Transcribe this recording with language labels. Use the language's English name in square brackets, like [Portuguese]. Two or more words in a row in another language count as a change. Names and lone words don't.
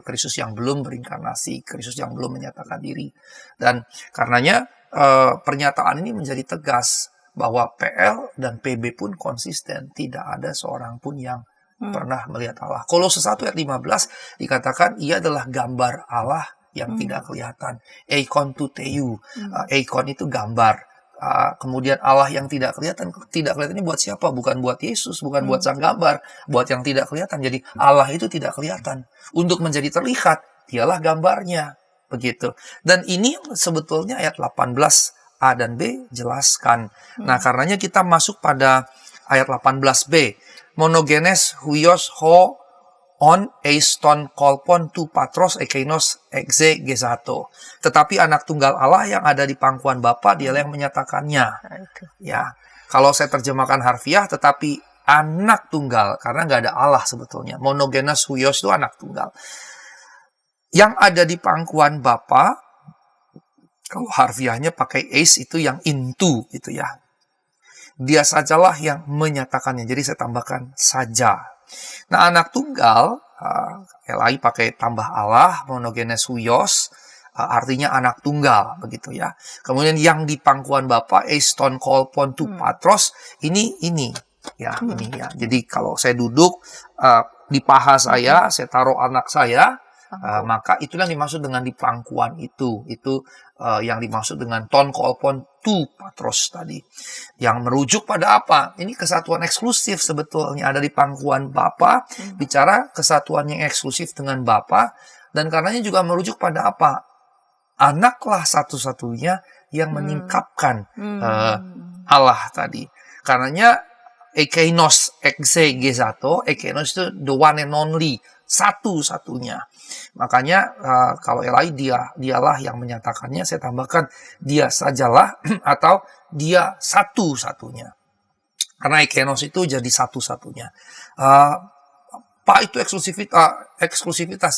[Indonesian] Kristus yang belum berinkarnasi, Kristus yang belum menyatakan diri. Dan karenanya pernyataan ini menjadi tegas bahwa PL dan PB pun konsisten, tidak ada seorang pun yang pernah melihat Allah. Kolose 1 ayat 15 dikatakan ia adalah gambar Allah yang tidak kelihatan. [Greek] Εἰκὼν τοῦ θεοῦ. [Indonesian] Eikon itu gambar. Kemudian Allah yang tidak kelihatan ini buat siapa? Bukan buat Yesus, bukan buat sang gambar, buat yang tidak kelihatan. Jadi Allah itu tidak kelihatan. Untuk menjadi terlihat, dialah gambarnya. Begitu. Dan ini sebetulnya ayat 18A dan B jelaskan. Nah, karenanya kita masuk pada ayat 18B. [Greek] μονογενὴς υἱὸς ὁ ὢν εἰς τὸν κόλπον τοῦ πατρὸς ἐκεῖνος ἐξηγήσατο. [Indonesian] Tetapi anak tunggal Allah yang ada di pangkuan Bapa, dialah yang menyatakannya. Ya, kalau saya terjemahkan harfiah, tetapi anak tunggal, karena nggak ada Allah sebetulnya. [Greek] μονογενὴς υἱὸς [Indonesian] itu anak tunggal. Yang ada di pangkuan Bapa, kalau harfiahnya pakai eis itu yang into gitu ya. Dia sajalah yang menyatakannya. Jadi saya tambahkan saja. Nah, anak tunggal, Elai pakai tambah Allah, [Greek] μονογενὴς υἱὸς, [Indonesian] artinya anak tunggal, begitu ya. Kemudian yang di pangkuan Bapa, [Greek] εἰς τὸν κόλπον τοῦ πατρός, [Indonesian] ini ya. Jadi kalau saya duduk di paha saya taruh anak saya, maka itulah yang dimaksud dengan di pangkuan itu yang dimaksud dengan [Greek] τὸν κόλπον τοῦ πατρός [Indonesian] tadi, yang merujuk pada apa? Ini kesatuan eksklusif sebetulnya ada di pangkuan Bapa, bicara kesatuan yang eksklusif dengan Bapa, dan karenanya juga merujuk pada apa? Anaklah satu-satunya yang meningkapkan Allah tadi. Karenanya [Greek] ἐκεῖνος ἐξηγήσατο, [Indonesian] ekeinos itu [English] the one and only, [Indonesian] satu-satunya. Makanya kalau Elai dialah yang menyatakannya, saya tambahkan dia sajalah atau dia satu-satunya. Karena ekenos itu jadi satu-satunya. Apa itu eksklusivitas?